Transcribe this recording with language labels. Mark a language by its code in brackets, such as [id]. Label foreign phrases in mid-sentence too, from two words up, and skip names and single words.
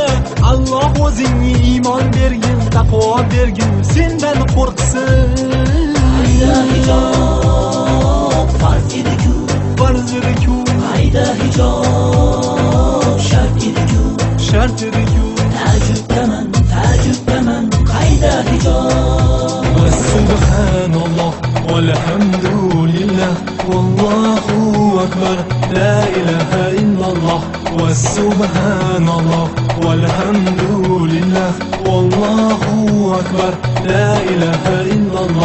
[uz] Alloh o'zingga iymon bergin, taqvo bergin, sendan qo'rqsin. Qayda hijob farz edi-ku qayda hijob shart edi-ku تعجبتمن qayda hijob. [ar] سبحان الله والحمد لله والله أكبر لا إله إلا الله. سبحان الله والحمد لله والله أكبر لا إله إلا الله.